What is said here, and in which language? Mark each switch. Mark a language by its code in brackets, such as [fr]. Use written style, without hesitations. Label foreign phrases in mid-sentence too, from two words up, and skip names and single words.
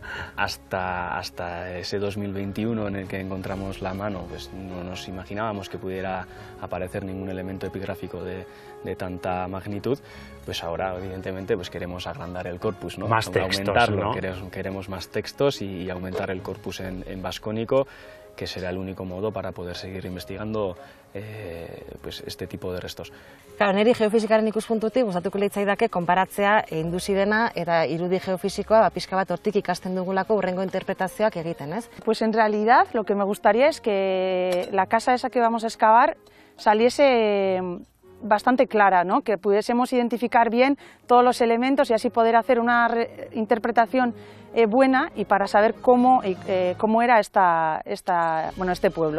[es] Hasta ese 2021 en el que encontramos la mano, pues no nos imaginábamos que pudiera aparecer ningún elemento epigráfico de tanta magnitud. Pues ahora, evidentemente, pues queremos agrandar el corpus, ¿no? Más textos, aumentarlo, ¿no? Queremos más textos y aumentar el corpus en vascónico, que será el único modo para poder seguir investigando pues este tipo de restos. Claro, [eu] niri geofizikaren ikuspuntutik gustatuko litzaidake konparatzea induzi dena eta irudi geofisikoa pixka bat hortik ikasten dugulako hurrengo interpretazioak egiten, ¿ez? [es] Pues en realidad lo que me gustaría es que la casa esa que vamos a excavar saliese bastante clara, ¿no? Que pudiésemos identificar bien todos los elementos y así poder hacer una interpretación buena y para saber cómo era este pueblo.